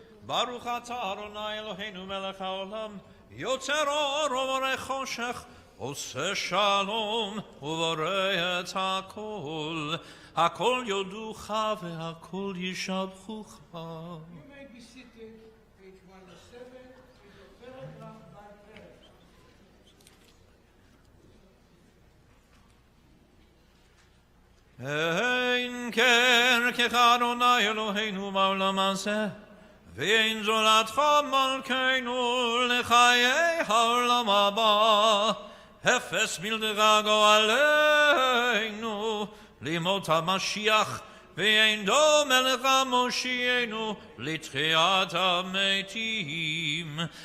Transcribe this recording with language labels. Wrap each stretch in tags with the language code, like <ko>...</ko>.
<he>ברוך אתה אדוני אלוהינו מלך העולם, יוצר אור ובורא חושך, עושה שלום ובורא את הכל. הכל יודוך והכל ישבחוך.</he> <en>You may be seated, page 107, is a paragraph by paragraph.</en> <he>אין כרך אדוני אלוהינו בעולם הזה, ואין זולתך מלכנו לחיי העולם הבא. אפס בלעדיך גואלנו לימות המשיח, ואין דומה לך מושיענו לתחיית המתים.</he>